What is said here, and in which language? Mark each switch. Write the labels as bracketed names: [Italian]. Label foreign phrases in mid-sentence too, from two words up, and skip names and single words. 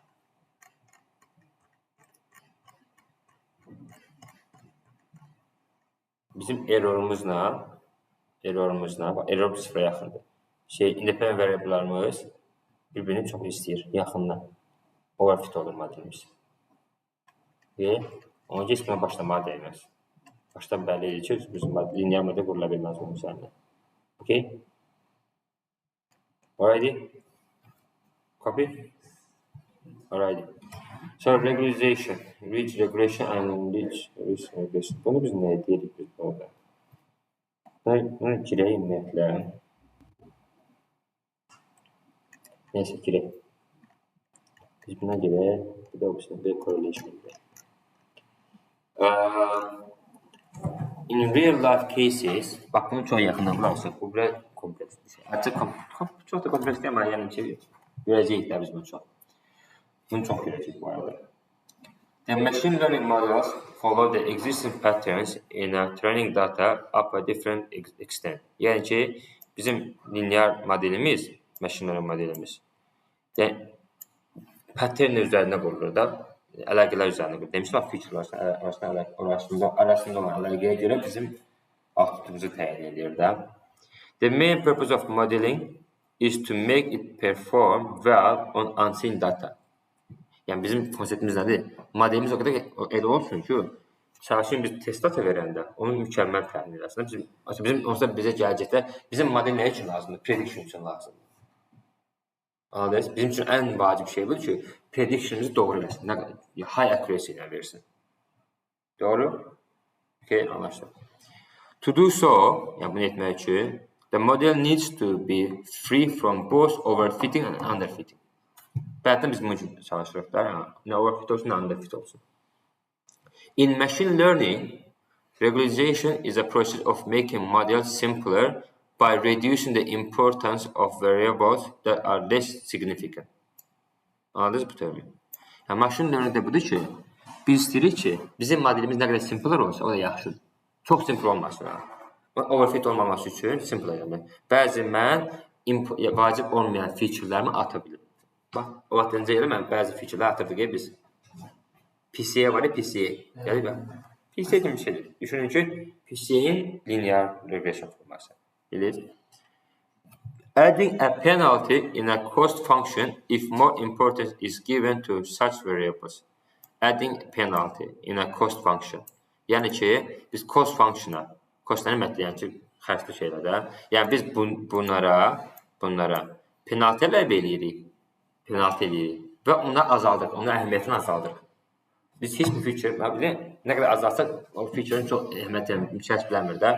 [Azerbaijani] Bizim errorumuzla error sıfıra yaxındır. [English] Independent variablelarımız [Azerbaijani] bir-birini çox istəyir, yaxından. Overfit olur modelimiz. Və ona heç kimə başlamağa dəyməz. Başdan bəlli edir ki, bizim linear model qurula bilməz onun üzərində. [English] Okay? Alrighty? Copy? Alrighty. So regularization, ridge regression and ridge regression. [Azerbaijani] Bunu biz nə deyirik biz burada? Bunu girək ümumiyyətlə. Neyse girək. Biz buna girək. Bir də bir correlation girək. [English] In real life cases, [Azerbaijani] bax bunu çox yaxından qulaqsaq, bu biraz kompleks bir şey. Artıq çox da kompleks deyil, amma yəni ki, görəcəyik də biz bunu çox. Bunu çox görəcəyik bu arada. [English] The machine learning models follow the existing patterns in a training data up a different extent. [Azerbaijani] Yəni ki, bizim linear modelimiz, [English] machine learning [Azerbaijani] modelimiz, yəni pattern üzərində qurulur da, əlaqələr üzərində qurulur. Demişəm, feature arasında olan əlaqəyə görə bizim outputumuzu təyin edir də. [English] The main purpose of modeling is to make it perform well on unseen data. [Azerbaijani] Yəni bizim konseptimiz nədir? Modelimiz o qədər elə olsun ki, çalışın biz [English] test data [Azerbaijani] verəndə onu mükəmməl təmin edəsin. Bizim onsuz bizə gələcəkdə bizim model nə üçün lazımdır? Prediction üçün lazımdır. Anladınız? Bizim üçün ən vacib şey budur ki, prediction'imizi doğru eləsin. Nə qədər? [English] High accuracy [Azerbaijani] ilə versin. Doğru? Okay, anlaşıldı. [English] To do so, [Azerbaijani] yəni bunu etmək üçün, [English] the model needs to be free from both overfitting and underfitting. [Azerbaijani] Bəlkə biz bunun üçün çalışırıq da, nə overfit olsun, nə underfit olsun. [English] In machine learning, regularization is a process of making models simpler by reducing the importance of variables that are less significant. [Azerbaijani] Anladınız bu terimi? Yəni, [English] machine learning-də [Azerbaijani] budur ki, biz istəyirik ki, bizim modelimiz nə qədər simpler olsa, o da yaxşıdır. Çox simple olmasın. Overfit olmaması üçün simple eləmək. Bəzi mən vacib olmayan featurelərimi ata bilirim. Bax, o vaxt öncə elə mən bəzi featurelər atırıq biz. PCA var ya, PCA. Yəni, PCA kimi bir şeydir. Düşünün ki, PCA-in [English] linear regression [Azerbaijani] forması. Bilir? [English] Adding a penalty in a cost function if more importance is given to such variables. Adding a penalty in a cost function. [Azerbaijani] Yəni ki, biz [English] cost functiona, [Azerbaijani] cost nə deməkdir? Yəni ki, xərcli şeylərdə. Yəni biz bunlara penalty əlavə eləyirik. Və onu azaldırıq, onun əhəmiyyətini azaldırıq. Biz heç bir feature, nə qədər azalsaq, o feature'ın çox əhəmiyyətini kəsb də.